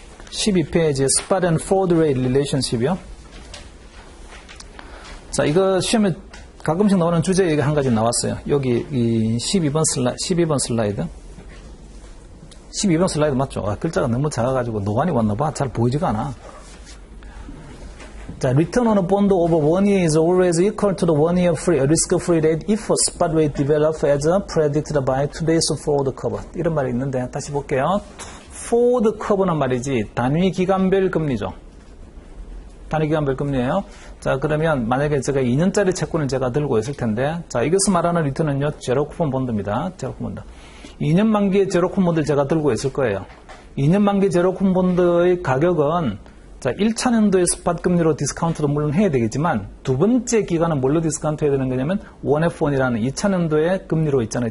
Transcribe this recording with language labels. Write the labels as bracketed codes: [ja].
[ko] 12페이지에 스팟 앤 포워드 레이트 릴레이션십이요. 자, 이거 시험에 가끔씩 나오는 주제 얘기 한 가지 나왔어요. 여기 이 12번 슬라이드. 12번 슬라이드 맞죠? 아, 글자가 너무 작아가지고 노안이 왔나봐. 잘 보이지가 않아. [en] 자, return on a bond over 1 year is always equal to the 1 year free, risk-free rate if a spot rate develops as predicted by today's forward curve. [ko] 이런 말이 있는데 다시 볼게요. forward curve는 말이지 단위 기간별 금리죠. 단위 기간별 금리예요. 자, 그러면 만약에 제가 2년짜리 채권을 제가 들고 있을 텐데, 자, 이것을 말하는 리턴은요, 제로 쿠폰 본드입니다. 제로 쿠폰 본드. 2년 만기의 제로 쿠폰 본드를 제가 들고 있을 거예요. 2년 만기 제로 쿠폰 본드의 가격은 자, 1차 년도의 스팟 금리로 디스카운트도 물론 해야 되겠지만 두 번째 기간은 뭘로 디스카운트 해야 되는 거냐면 1F1이라는 2차 년도의 금리로 있잖아요.